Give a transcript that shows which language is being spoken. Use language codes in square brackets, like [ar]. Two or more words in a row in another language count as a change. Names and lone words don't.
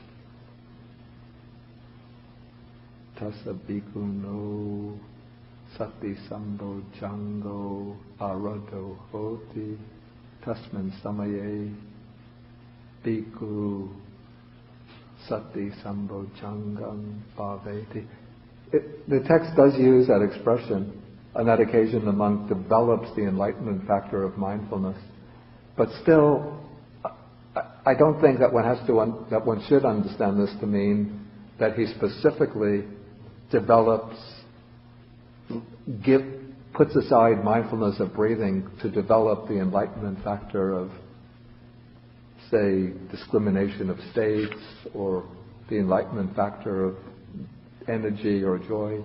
[pi] tasa bhikkhunno sati sambo jango arado hoti tasmin samaye bhikkhu sati sambojjhangam bhaveti. [en] The text does use that expression. On that occasion, the monk develops the enlightenment factor of mindfulness. But still, I don't think that that one should understand this to mean that he specifically develops, puts aside mindfulness of breathing to develop the enlightenment factor of, say, discrimination of states, or the enlightenment factor of energy or joy.